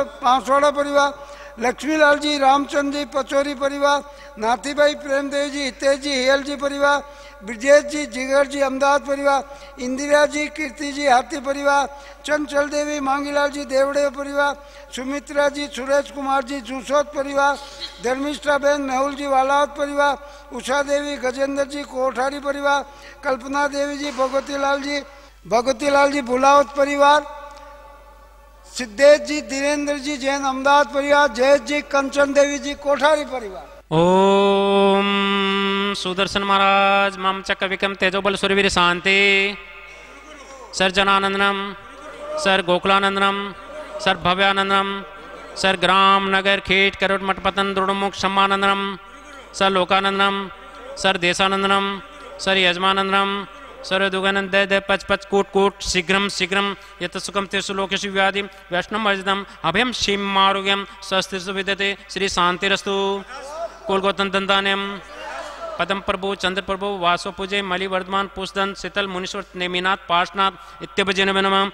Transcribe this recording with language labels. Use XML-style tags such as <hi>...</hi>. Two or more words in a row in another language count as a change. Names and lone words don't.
<hi>पांसवाड़ा परिवार, लक्ष्मीलाल जी, रामचंद्र जी, पचौरी परिवार, नाथीभाई, प्रेमदेव जी, हितेश जी, हियल जी परिवार, ब्रजेश जी, जिगर जी, अहमदाबाद परिवार, इंदिरा जी, कीर्ति जी, हाथी परिवार, चंचल देवी, मांगीलाल जी, देवड़े परिवार, सुमित्रा जी, सुरेश कुमार जी, जूसोत परिवार, धर्मिष्ठा बहन, मेहुल जी, वालावत परिवार, उषा देवी, गजेंद्र जी, कोठारी परिवार, कल्पना देवी जी, भगवती लाल जी, बुलावत परिवार, सिद्धेश जी, धीरेन्द्र जी, जैन अहमदाबाद परिवार, जयेश जी, कंचन देवी जी, कोठारी परिवार।</hi> <sa>ओम सुदर्शन महाराज मम चक्र विक्रम तेजोबल सूर्यवीर शांति सर जनानंदनम सर गोकुलानंदनम सर भव्यानंदनम सर ग्राम नगर खेट करोट मठपतन दृढ़मुख सम्मानंदनम सर लोकानंदनम सर देशानंदनम सर यजमानंदनम सर दुगानंद दय पच पच कूट कूट शीघ्रम शीघ्रम यत सुखम तेसु लोकेषु व्याधि वैष्णव वर्जितम अभयम शिम आरोग्यम स्वस्थ विद्यते श्री शांतिरस्तु कुलगोतन दंतान्यम पदम प्रभु चंद्र प्रभु वासो पूजे मलि वर्धमान पुष्दन शीतल मुनीश्वर नेमिनाथ पार्शनाथ इत्यभजन नमः।</sa>